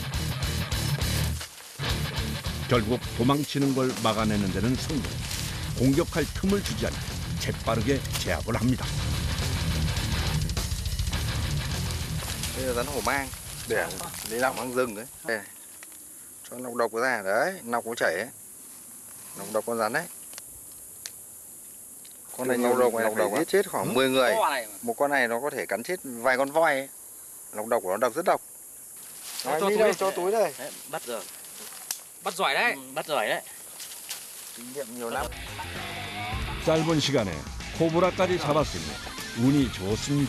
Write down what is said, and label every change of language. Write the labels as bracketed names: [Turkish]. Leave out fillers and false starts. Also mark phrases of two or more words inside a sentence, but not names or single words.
[Korean] 결국 도망치는 걸 막아내는 데는 성공. 공격할 틈을 주지 않고 재빠르게 제압을 합니다. [Vietnamese] Đây là rắn hổ mang, để lấy nọc mang rừng đấy. Đây, cho nọc độc ra đấy, nọc có chảy ấy. Nọc độc con rắn đấy. Con này nọc độc này giết chết khoảng 10 người. Một con này nó có thể cắn chết vài con voi ấy. Nọc độc của nó độc rất độc. Nói đi đâu, cho túi đây. Đấy, bắt rồi. Bắt giỏi đấy. Bắt giỏi đấy. Kinh nghiệm nhiều lắm. [Korean] 짧은 시간에 코브라까지 잡았으니 운이 좋습니다.